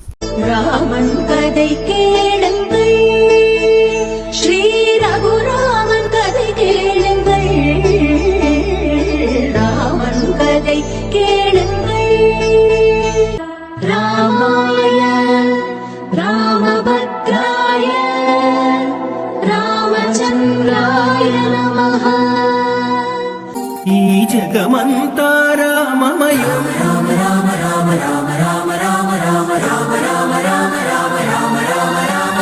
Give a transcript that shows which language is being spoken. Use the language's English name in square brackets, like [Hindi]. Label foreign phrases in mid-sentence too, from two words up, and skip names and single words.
[Tamil] ராமன் கதை கேளுங்கள், ஸ்ரீ ரகுராமன் கதை கேளுங்கள், ராமன் கதை கேளுங்கள். [Sanskrit] रामाय रामभद्राय रामचन्द्राय नमः. [Telugu] ఈ జగమంతా రామమయం. రామ రామ రామ రామ రామ రామ రామ రామ రామ రామ రామ రామ రామ రామ